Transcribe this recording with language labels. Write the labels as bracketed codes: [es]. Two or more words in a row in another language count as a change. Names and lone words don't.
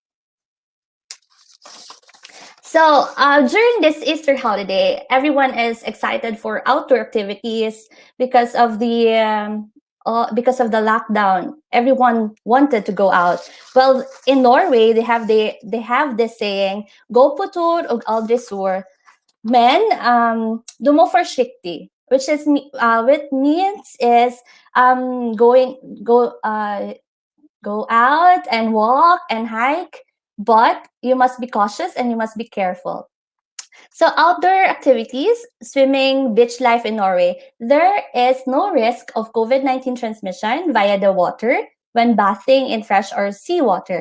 [en] So during this Easter holiday, everyone is excited for outdoor activities because of the lockdown. Everyone wanted to go out. Well, in Norway, they have this saying, [no] "Gå på tur og aldri sur." Men du må forsiktig, [en] which means is going go out and walk and hike, but you must be cautious and you must be careful. So, outdoor activities, swimming, beach life in Norway, there is no risk of COVID-19 transmission via the water when bathing in fresh or seawater.